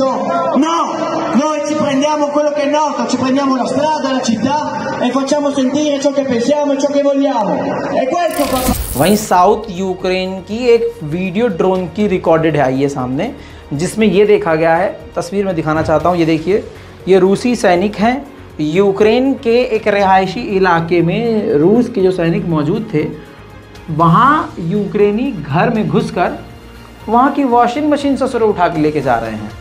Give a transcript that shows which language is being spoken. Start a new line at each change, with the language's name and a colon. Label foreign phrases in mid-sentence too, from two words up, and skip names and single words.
Italian: no, noi ci prendiamo quello che è nostro, ci prendiamo la strada, la città e facciamo sentire ciò che pensiamo e ciò che vogliamo, e questo fa।
Hindi: वहीं साउथ यूक्रेन की एक वीडियो ड्रोन की रिकॉर्डेड है ये सामने, जिसमें ये देखा गया है। तस्वीर में दिखाना चाहता हूँ, ये देखिए, ये रूसी सैनिक हैं। यूक्रेन के एक रिहायशी इलाके में रूस के जो सैनिक मौजूद थे, वहाँ यूक्रेनी घर में घुसकर वहाँ की
English: washing machine
Hindi: ससुर उठा के लेके जा रहे हैं।